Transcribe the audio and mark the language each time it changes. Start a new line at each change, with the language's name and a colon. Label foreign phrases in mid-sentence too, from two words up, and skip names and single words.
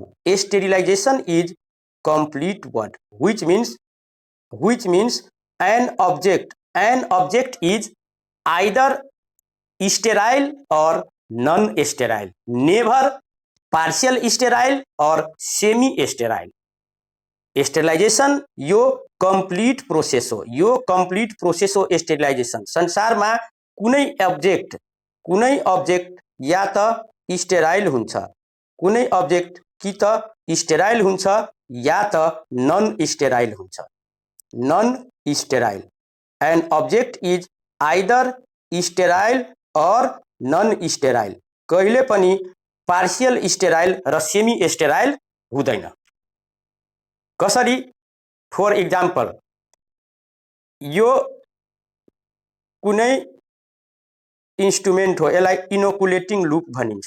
English: sterilization is complete word which means an object is either sterile or non-sterile, never partial sterile or semi-sterile.
Nepali: स्टेरिलाइजेशन यो
English: complete process
Nepali: हो स्टेरिलाइजेशन। संसारमा कुनै ऑब्जेक्ट या त स्टेराइल हुन्छ, कुनै ऑब्जेक्ट कि त स्टेराइल हुन्छ या त
English: non sterile
Nepali: हुन्छ।
English: non sterile, an object is either sterile or non sterile,
Nepali: कहिले पनि
English: partial sterile र semi sterile हुँदैन।
Nepali: कसरी?
English: for example,
Nepali: यो कुनै इन्स्ट्रुमेन्ट हो, यसलाई
English: inoculating loop
Nepali: भनिन्छ।